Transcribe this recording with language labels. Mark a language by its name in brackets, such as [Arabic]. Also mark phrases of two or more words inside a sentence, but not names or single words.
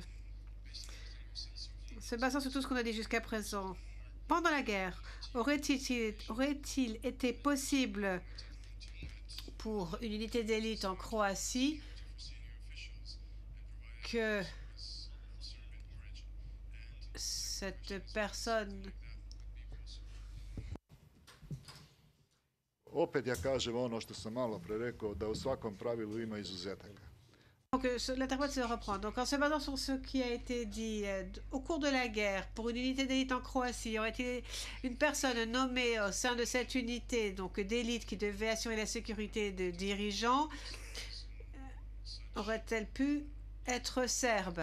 [French] Se basant sur tout ce qu'on a dit jusqu'à présent, pendant la guerre, aurait-il été possible pour une unité d'élite en Croatie que cette personne... [Serbian] Opet ja kažem ono što sam malo pre rekao, da u svakom pravilu ima izuzetaka. [French] Donc, l'interprète se reprend. Donc, en se basant sur ce qui a été dit au cours de la guerre, pour une unité d'élite en Croatie, aurait-il une personne nommée au sein de cette unité, donc d'élite, qui devait assurer la sécurité de dirigeants, aurait-elle pu être serbe?